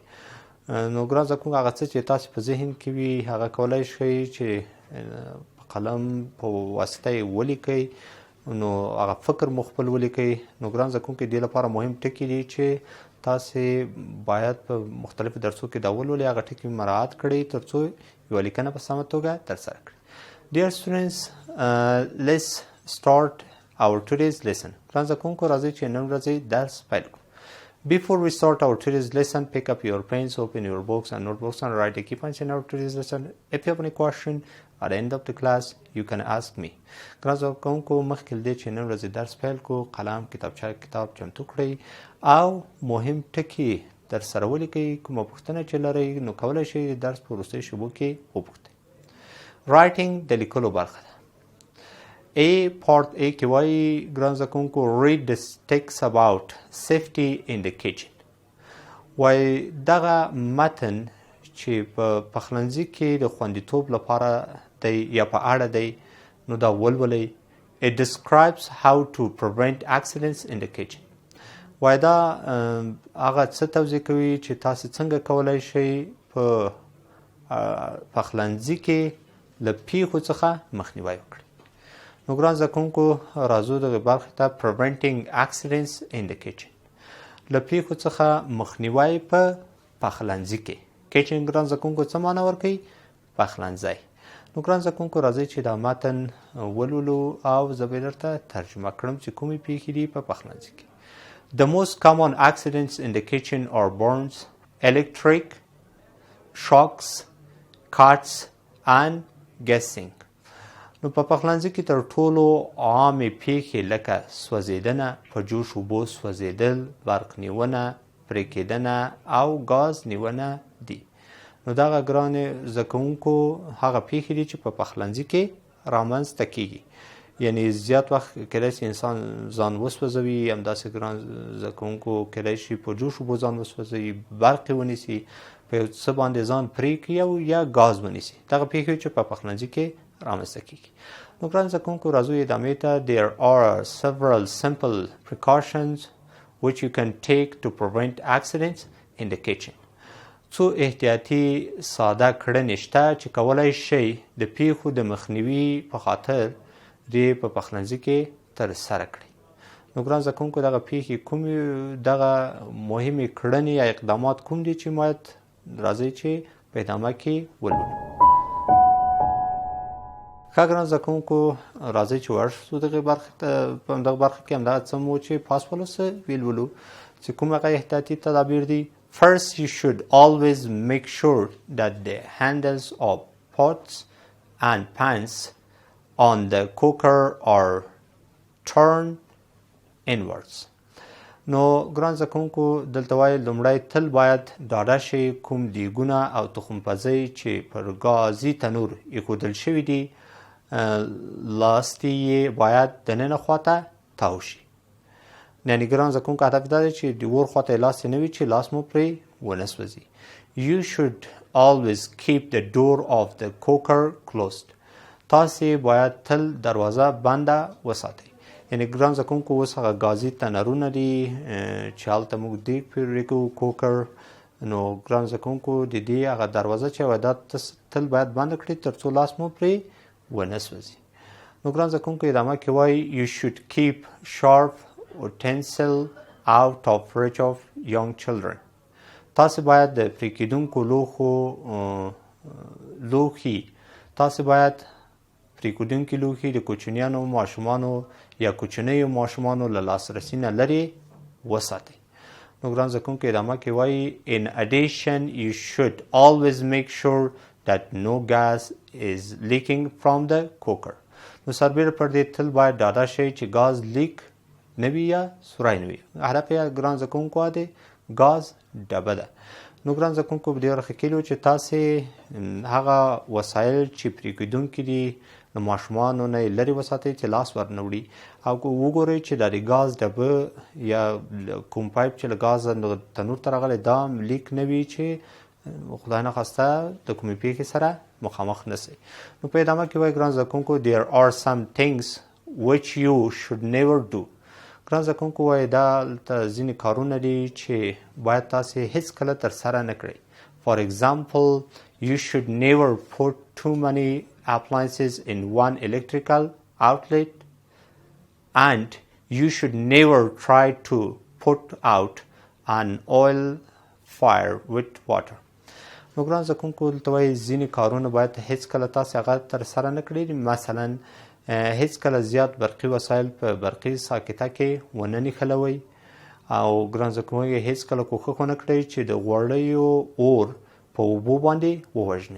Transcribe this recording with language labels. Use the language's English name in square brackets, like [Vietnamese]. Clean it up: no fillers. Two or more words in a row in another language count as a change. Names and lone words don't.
[Pashto] نو ګران زده کوونکو هغه څه چې تاسې په ذهن کې وي هغه کولی شئ چې په قلم په واسطه یې ولیکئ. نو هغه فکر مو خپل ولیکئ. نو ګران زده کوونکو دې لپاره مهم ټکي دي چې تاسې باید په مختلفو درسو کې دا ولولئ. هغه ټکي مراعات کړئ تر څو یوه لیکنه په سمه توګه ترسره کړئ. [English] Dear students, let's start our today's lesson. [Pashto] ګران زده کوونکو راځئ چې نن ورځې درس پیل کړو. [English] Before we start our today's lesson, pick up your pens, open your books and notebooks and write a key points in our today's lesson. If you have any question at the end of the class, you can ask me. [Pashto] ګران زده کوونکو مخکې له دې چې نن ورځې درس پیل کړو قلم کتابچه کتاب چمتو کړئ او مهم ټکي درسره ولیکئ. کومه پوښتنه چې لرئ نو کولی شئ د درس په وروستیو شیبو کې وپوښتئ. رایټینګ د لیکلو برخه ده. [English] Part A [Pashto] کې وایي ګران زده کوونکو [English] read the text about safety in the kitchen. [Pashto] وایي دغه متن چې په پخلنځي کې د خوندیتوب لپاره دی یا په اړه دی نو دا ولولئ. [English] It describes how to prevent accidents in the kitchen. [Pashto] وایي دا هغه څه توضیح کوي چې تاسې څنګه کولی شئ په پخلنځي کې له پیښو څخه مخنیوی وکړئ. نو ګران زده کوونکو راځو دغې برخې ته [English] preventing accidents in the kitchen. [Pashto] له پیښو څخه مخنیوی په پخلنځي کې. کچن ګران زده کوونکو څه معنی ورکوي؟ پخلنځی. نو ګران زده کوونکو راځئ چې دا متن ولولو او زه به درته ترجمه کړم چې کومې پیښې دي په پخلنځي کې. [English] The most common accidents in the kitchen are burns, electric shocks, cuts and guessing. [Pashto] نو په پخلنځي کې تر ټولو عامې پیښې لکه سوځېدنه، په جوش اوبو سوځېدل، برق نیونه، پرې کېدنه او ګاز نیونه دي. نو دغه ګرانې زده کوونکو هغه پیښې دي چې په پخلنځي کې رامنځته کیږي. یعنی زیات وخت کېدای شي انسان ځان وسوځوي. همداسې ګران زده کوونکو کېدای شي په جوش اوبو ځان وسوځوي، برق یې ونیسي، په یو څه باندې ځان پرې کړي او یا ګاز ونیسي. دغه پیښې چې په پخلنځي کې رامنځته کیږي. نو ګران زده کوونکو راځو ادامې ته. [English] There are several simple precautions which you can take to prevent accidents in the kitchen. [Pashto] څو احتیاطي ساده کړنې شته چې کولی شئ د پیښو د مخنیوي په خاطر دې په پخلنځي کې ترسره کړئ. نو ګران زده کوونکو دغه پیښې کومې دغه مهمې کړنې یا اقدامات کوم دي چې باید راځئ چې په ادامه کې ولولو. ښه ګران زده کوونکو راځئ چې ورشو دغه برخې ته. په همدغه برخه کې همدغه څه مو چې پاس ولوسه ولولو چې کوم هغه احتیاطي تدابیر دي. [English] First, you should always make sure that the handles of pots and pans on the cooker are turned inwards. [Pashto] نو ګران زده کوونکو دلته وایي لومړی تل باید ډاډه شئ کوم دیګونه او تخمپزۍ چې پر ګازي تنور ایښودل شوي دي لاستي یې باید دننه خواته تاو شي. یعنې ګران زده کوونکو هدف دا دی چې د اور خواته یې لاس نه وي چې لاس مو پرې ونه سوځي. [English] You should always keep the door of the cooker closed. [Pashto] تاسې باید تل دروازه بنده وساتئ. یعنې ګران زده کوونکو اوس هغه ګازي تنرونه دي چې هلته موږ دیګ پرې کوو کوکر. نو ګران زده کوونکو د دې هغه دروازه چې دا تل باید بنده کړئ تر څو لاس مو پرې ونه سوځي. نو ګران زده کوونکو ادامه کې وایي [English] You should keep sharp utensil out of reach of young children. [Pashto] تاسې باید د پرې کېدونکو لوښي د کوچنیانو ماشومانو یا کوچنیو ماشومانو له لاسرسي نه لرې وساتئ. نو ګران زده کوونکو ادامه کې وایي [English] In addition, you should always make sure that no gas is leaking from the cooker. [Pashto] نو سربیره پر دې تل باید ډاډه شئ چې ګاز لیک نه وي یا سوری نه وي. هدف یې ګران زده کوونکو دی ګاز ډبه ده. نو ګران زده کوونکو په دې برخه کې ویلو چې تاسې هغه وسایل چې پرې کېدونکي دي له ماشومانو نه یې لرې وساتئ چې لاس ور نه وړي او وګورئ چې دا د ګاز ډبه یا کوم پایپ چې له ګازه تنور ته راغلی دا لیک نه وي چې خدای نخواسته د کومې پیښې سره مخامخ نه سئ. نو په ادامه کې وایي ګران زده کوونکو [English] There are some things which you should never do. [Pashto] ګران زده کوونکو وایي دلته ځینې کارونه دي چې باید تاسې هیڅکله ترسره نه کړئ. [English] For example, you should never put too many appliances in one electrical outlet and you should never try to put out an oil fire with water. [Pashto] نو ګران زده کوونکو دلته وایي ځینې کارونه باید هیڅکله تاسې هغه ترسره نه کړئ. مثلا هیڅکله زیات برقي وسایل په برقي ساکته کې ونه نښلوئ او ګران زده کوونکو هیڅکله کوښښ ونه کړئ چې د غوړیو اور په اوبو باندې ووژنئ.